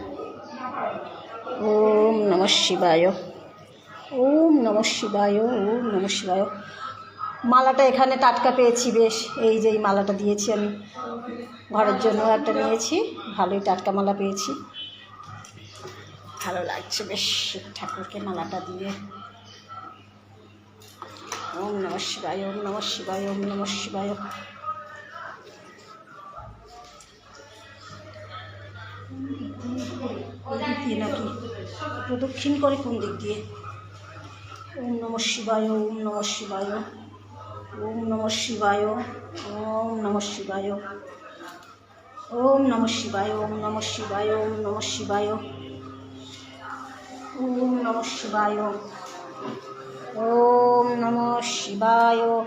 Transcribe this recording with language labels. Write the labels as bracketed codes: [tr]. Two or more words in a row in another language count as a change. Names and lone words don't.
[sa] ओम नमः शिवाय, ओम नमः शिवाय, ओम नमः शिवाय। [bn] মালাটা এখানে টাটকা পেয়েছি বেশ, এই যে এই মালাটা দিয়েছি আমি ঘরের জন্য, একটা নিয়েছি, ভালোই টাটকা মালা পেয়েছি, ভালো লাগছে বেশ ঠাকুরকে মালাটা দিয়ে। [sa] ওম নমঃ শিবায়, ওম নমঃ শিবায়, ওম নমঃ শিবায়। [bn] দিয়ে নাকি প্রদক্ষিণ করে কোন দিক দিয়ে? [sa] ওম নমঃ শিবায়, ওম নমঃ শিবায়, ওম নমঃ শিবায়, ওম নমঃ শিবায়, ওম নমঃ শিবায়, ওম নমঃ শিবায়, ওম নমঃ শিবায়, ওম নমঃ শিবায়, ওম নমঃ শিবায়।